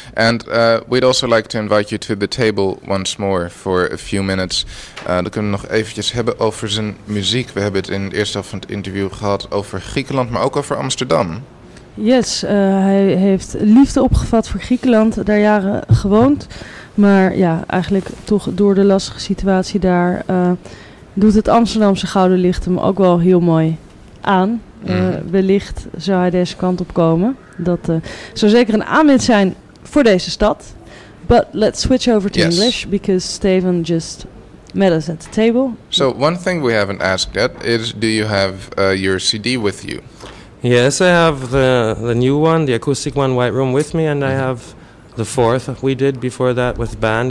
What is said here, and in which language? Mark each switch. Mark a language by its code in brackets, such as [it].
[en] And we'd also like to invite you to the table once more for a few minutes. [nl] Dan kunnen we nog eventjes hebben over zijn muziek. We hebben het in de eerste helft van het interview gehad over Griekenland, maar ook over Amsterdam. Yes, hij heeft liefde opgevat voor Griekenland, daar jaren gewoond. Maar ja, eigenlijk toch door de lastige situatie daar doet het Amsterdamse gouden licht hem ook wel heel mooi aan. Wellicht zou hij deze kant op komen. Dat zou zeker een aanwinst zijn voor deze stad. [en] But let's switch over to English, because Steven just met us at the table. So one thing we haven't asked yet is, do you have your CD with you? Yes, I have the new one, the acoustic one, White Room, with me, and I have the fourth we did before that with band.